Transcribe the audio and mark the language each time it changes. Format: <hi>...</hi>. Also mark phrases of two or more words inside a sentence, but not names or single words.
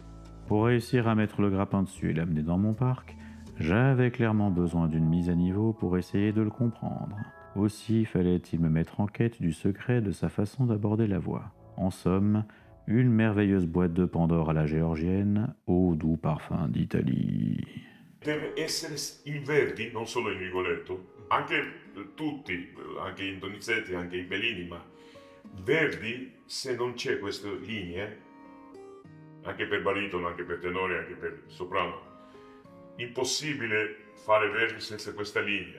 <fr>Pour réussir à mettre le grappin dessus et l'amener dans mon parc, j'avais clairement besoin d'une mise à niveau pour essayer de le comprendre. Aussi fallait-il me mettre en quête du secret de sa façon d'aborder la voix. En somme, une merveilleuse boîte de Pandore à la géorgienne, au doux parfum d'Italie.</fr> <it>Deve essere in Verdi, non solo in Rigoletto, anche tutti, anche in Donizetti, anche in Bellini, ma Verdi, se non c'è queste linee, anche per baritono, anche per tenore, anche per soprano, impossibile fare Verdi senza questa linea.</it>